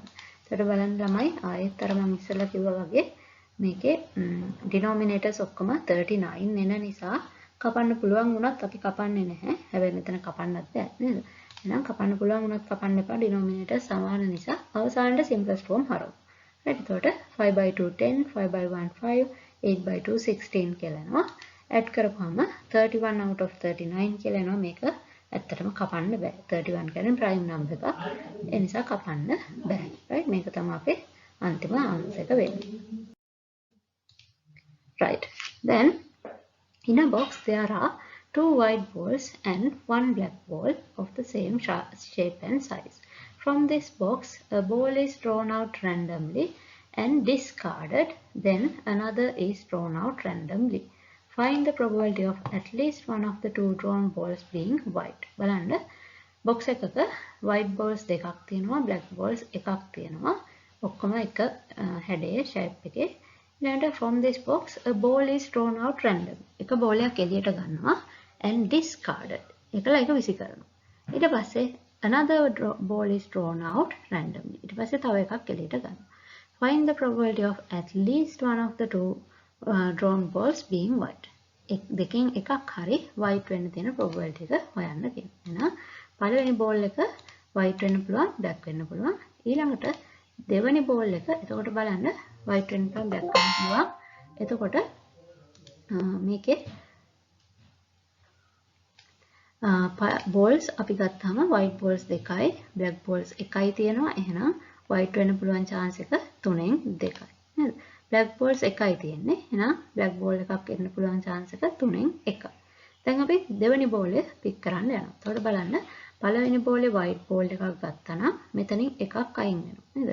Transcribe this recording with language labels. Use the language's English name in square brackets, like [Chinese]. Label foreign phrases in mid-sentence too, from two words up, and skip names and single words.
[Sinhala] එතකොට බලන්න ළමයි ආයෙත් අර මම ඉස්සෙල්ලා කිව්වා වගේ මේකේ denominators ඔක්කොම 39 එන නිසා කපන්න පුළුවන් වුණත් අපි කපන්නේ නැහැ. හැබැයි මෙතන කපන්නත් බෑ නේද? එහෙනම් කපන්න පුළුවන් වුණත් කපන්න එපා. denominators සමාන නිසා අවසානයේ [English] simplest form [Sinhala] හරවමු. right එතකොට 5/2 10 5/1 5 8/2 16 කියලා එනවා. add කරපුවාම 31 [English] out of [Sinhala] 39 කියලා එනවා. මේක ඇත්තටම කපන්න බෑ. 31 කියන්නේ [English] prime number [Sinhala] එකක්. ඒ නිසා කපන්න බෑ. right මේක තමයි අපේ අන්තිම answer එක වෙන්නේ. [English] right then in a box there are 2 white balls and 1 black ball of the same shape and size. From this box, a ball is drawn out randomly and discarded, then another is drawn out randomly. Find the probability of at least one of the two drawn balls being white. [Sinhala] බලන්න box එකක [English] white balls [Sinhala] දෙකක් තියෙනවා [English] black balls [Sinhala] එකක් තියෙනවා. ඔක්කොම එක හැඩයේ shape එකේ. ඊළඟට [English] from this box a ball is drawn out randomly. [Sinhala] එක ball එකක් එළියට ගන්නවා [English] and discarded. [Sinhala] ඒකලා ඒක විසි කරනවා. ඊට පස්සේ [English] another ball is drawn out randomly. [Sinhala] ඊට පස්සේ තව එකක් එළියට ගන්නවා. [English] Find the probability of at least one of the two drawn balls being white. [Sinhala] දෙකෙන් එකක් හරි white වෙන්න තියෙන probability එක හොයන්න කියනවා. එහෙනම් පළවෙනි ball එක white වෙන්න පුළුවන්, black වෙන්න පුළුවන්. ඊළඟට දෙවෙනි ball එක එතකොට බලන්න white වෙන්න පුළුවන්, black වෙන්න පුළුවන්. එතකොට මේකේ balls අපි ගත්තාම [English] white balls [Sinhala] දෙකයි, [English] black balls [Sinhala] එකයි තියෙනවා. එහෙනම් white වෙන්න පුළුවන් chance එක 3න් 2යි. නේද? [English] black balls [Sinhala] එකයි තියෙන්නේ. එහෙනම් [English] black ball [Sinhala] එකක් එන්න පුළුවන් chance එක 3න් 1යි. දැන් අපි දෙවෙනි ball එක pick කරන්න යනවා. එතකොට බලන්න පළවෙනි ball එකේ [English] white ball [Sinhala] එකක් ගත්තා නම් මෙතනින් එකක් අයින් වෙනවා. නේද?